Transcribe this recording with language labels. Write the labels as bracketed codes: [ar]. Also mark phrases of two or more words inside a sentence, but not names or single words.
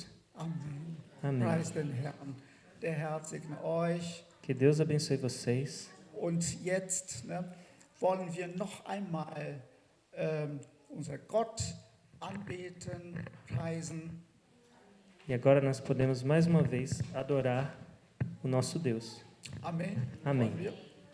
[de] Amen. [pt] Amém. [de] Preis den Herrn. Der Herr segne euch. [pt] Que Deus abençoe vocês. [de] Und jetzt wollen wir noch einmal unser Gott anbeten, preisen. [pt] E agora nós podemos mais uma vez adorar o nosso Deus. [de] Amen. [pt] Amém. [de] Wollen wir?